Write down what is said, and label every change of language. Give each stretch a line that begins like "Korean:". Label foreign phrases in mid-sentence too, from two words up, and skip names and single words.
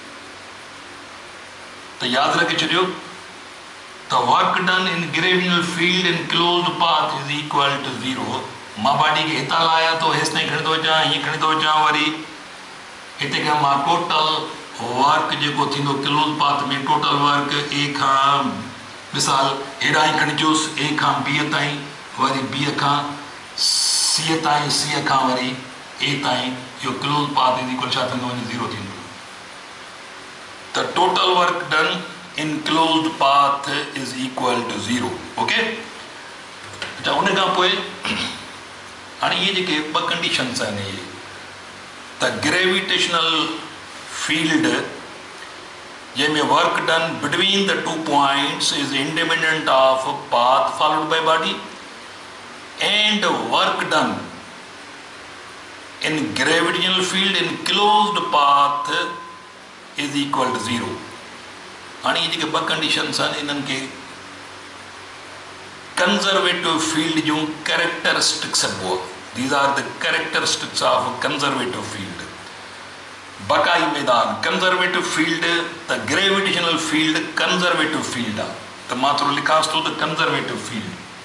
Sindhi: तो याद रखी छो तो
English: Work done in gravitational field in closed path is equal to 0.
Sindhi: मां बाडी के हितां लाया तो हेसि ताईं खणी थो अचां, हीअं खणी थो अचां, वरी हिते खां मां
English: total work
Sindhi: जेको थींदो
English: close path
Sindhi: में
English: total work
Sindhi: ए खां मिसाल हेॾां ई खणी अचोसि, ए खां बी ताईं, वरी बी खां सी ताईं, सी खां वरी ए ताईं, इहो
English: close path is equal
Sindhi: छा थींदो वञे 0 थींदो।
English: The total work done in closed path is equal to 0. Okay?
Sindhi: अच्छा, उन खां पोइ हाणे इहे जेके ॿ कंडीशन्स आहिनि, इहे त
English: gravitational field जंहिंमें work done between the 2 points is independent of path followed by body and work done in gravitational field in closed path is equal to 0।
Sindhi: हाणे ये जेके ॿ कंडीशन्स आहिनि इन्हनि खे
English: conservative field
Sindhi: जूं कैरेक्टरिस्टिक्स चइबो आहे।
English: These are the characteristics of conservative field.
Sindhi: बकाई मैदान
English: conservative field
Sindhi: त
English: gravitational field conservative field
Sindhi: आहे। त मां थोरो लिखांसि थो त
English: conservative field